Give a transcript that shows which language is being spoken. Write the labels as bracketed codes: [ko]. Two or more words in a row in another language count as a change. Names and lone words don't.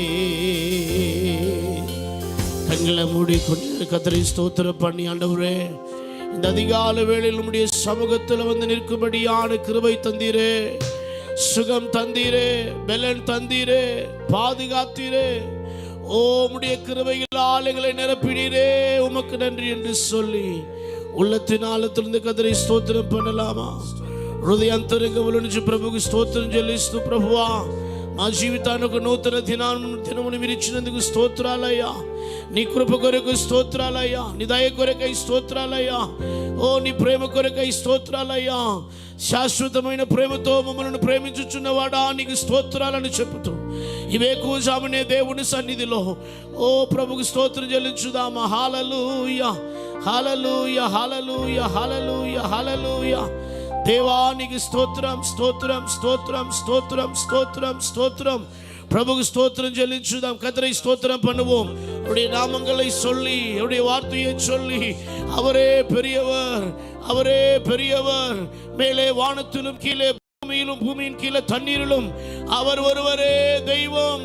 [ta] கண்களை மூடிக்கொண்டு கர்த்தரை ஸ்தோத்திரம் பண்ணி, ஆண்டவரே இந்த அதிகாலை வேளையில் உம்முடைய சமூகத்தில் வந்து நிற்கும்படியான கிருபை தந்தீரே, சுகம் தந்தீரே, பலன் தந்தீரே, பாதுகாத்தீரே. ஓ உம்முடைய கிருபையில் எங்களை நிரப்பினீரே, உமக்கு நன்றி என்று சொல்லி உள்ளத்தின் ஆழத்திலிருந்து கர்த்தரை ஸ்தோத்திரம் பண்ணலாமா? [te] హృదయాంతరంగముల నుంచి ప్రభువుకి స్తోత్రం చెల్లిస్తూ, ప్రభువా మా జీవితానికి నూతన దినమును మీరు ఇచ్చినందుకు స్తోత్రాలయ్యా. నీ కృప కొరకు స్తోత్రాలయ్యా, నీ దయ కొరకై స్తోత్రాలయ్యా. ఓ నీ ప్రేమ కొరకై స్తోత్రాలయ్యా. శాశ్వతమైన ప్రేమతో మమ్మల్ని ప్రేమించుచున్నవాడా నీకు స్తోత్రాలను చెప్పుతూ ఇవే కూజామనే దేవుని సన్నిధిలో ఓ ప్రభుకు స్తోత్రం చెల్లించుదామా. హల్లెలూయా, హల్లెలూయా, హల్లెలూయా, హల్లెలూయా, హల్లెలూయా. దేవానికి స్తోత్రం, స్తోత్రం, స్తోత్రం, స్తోత్రం, స్తోత్రం, స్తోత్రం. ప్రభుకు స్తోత్రం చెల్లించుదాం. [ta] கர்த்தரை ஸ்தோத்திரம் பண்ணுவோம். அவருடைய நாமங்களை சொல்லி, அவருடைய வார்த்தையை சொல்லி, அவரே பெரியவர், அவரே பெரியவர். மேலே வானத்திலும் கீழே பூமியிலும் பூமியின் கீழே தண்ணீரிலும் அவர் ஒருவரே தெய்வம்.